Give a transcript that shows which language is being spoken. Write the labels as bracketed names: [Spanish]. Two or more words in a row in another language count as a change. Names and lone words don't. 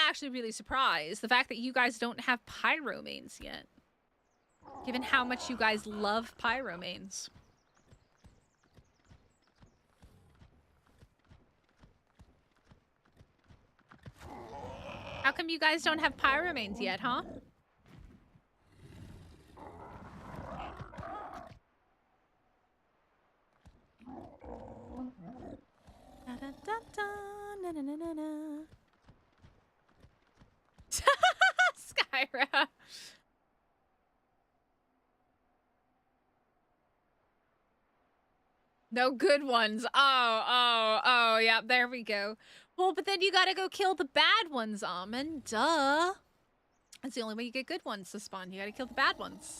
[English] I'm actually really surprised. The fact that you guys don't have pyromanes yet. Given how much you guys love pyromanes. How come you guys don't have pyromanes yet, huh? Da, da, da, da, na, na, na, na, na. Skyra. No good ones. Oh. Oh, yeah, there we go. Well, but then you gotta go kill the bad ones, Almond. Duh. That's the only way you get good ones to spawn. You gotta kill the bad ones.